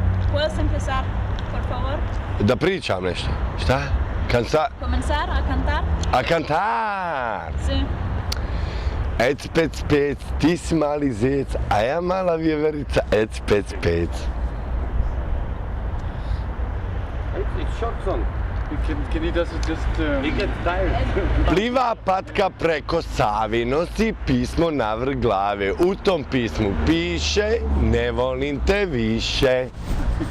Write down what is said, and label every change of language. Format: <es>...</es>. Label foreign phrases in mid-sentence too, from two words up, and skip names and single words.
<es>¿Puedes empezar, por favor?</es> <bs>Da pričam nešto. Šta?</bs> <es>Comenzar a cantar? A kantar! Sí.</es> <hr>Ec, pec, pec, ti si mali zec, a ja mala vjeverica, ec, pec, pec.</hr> <en>It's short song. Can you just we get tired.</en> <hr>Pliva patka preko Savi, nosi pismo navrh glave. U tom pismu piše, ne volim te više.</hr>